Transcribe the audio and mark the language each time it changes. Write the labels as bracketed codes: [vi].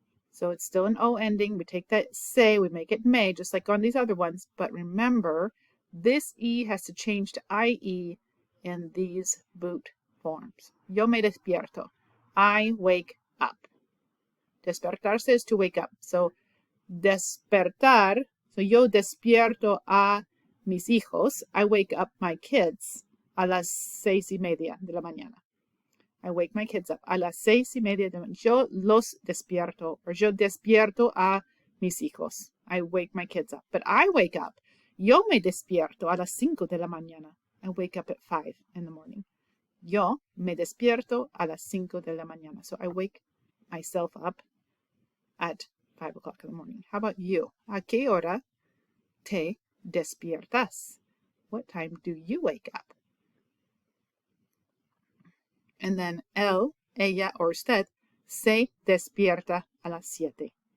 [en] So it's still an O ending. We take that se, we make it me, just like on these other ones. But remember, this E has to change to IE in these boot forms. [es] Yo me despierto. [en] I wake up. Despertarse is to wake up. [es] So despertar, so yo despierto a mis hijos. [en] I wake up my kids [es] a las 6:30 de la mañana. [en] I wake my kids up [es] a las 6:30 de la mañana. Yo los despierto, [en] or [es] yo despierto a mis hijos. [en] I wake my kids up. But I wake up. [es] Yo me despierto a las 5 de la mañana. [en] I wake up at 5 in the morning. [es] Yo me despierto a las 5 de la mañana. [en] So I wake myself up at 5 o'clock in the morning. How about you? [es] ¿A qué hora te despiertas? [en] What time do you wake up? And then [es] él, ella, or usted se despierta a las 7.